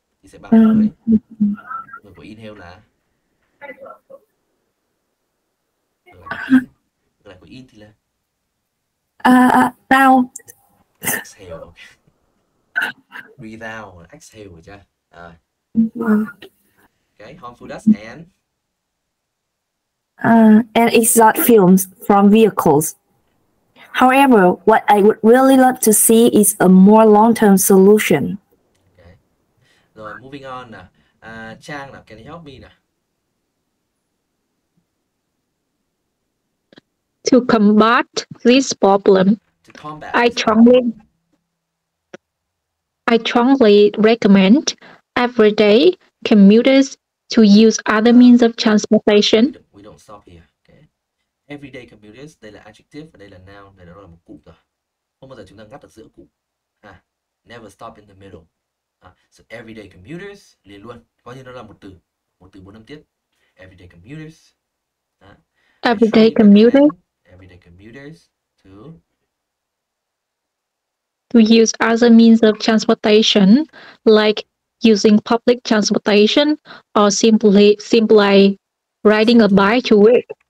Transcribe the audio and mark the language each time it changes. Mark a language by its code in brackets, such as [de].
[vi] Thì sẽ bằng với ngược của inhale là ngược lại của in thì là [en] out. Exhale. Okay. Breathe out, exhale, [vi] được chưa? [en] Okay, harmful dust and exhaust fumes from vehicles. However, what I would really love to see is a more long-term solution. Okay. Rồi, moving on nào. Trang nào, can you help me nào? To combat this problem, I strongly recommend everyday commuters to use other means of transportation. We don't stop here. Okay. [vi] Everyday commuters, đây là adjective và đây là noun, đây đó là một cụm rồi. Không bao giờ chúng ta ngắt được giữa cụm. [en] Never stop in the middle. So everyday commuters [vi] liền luôn, coi như nó là một từ 4 âm tiết. [en] Everyday commuters. Everyday commuters to use other means of transportation, like using public transportation or simply riding a bike to work.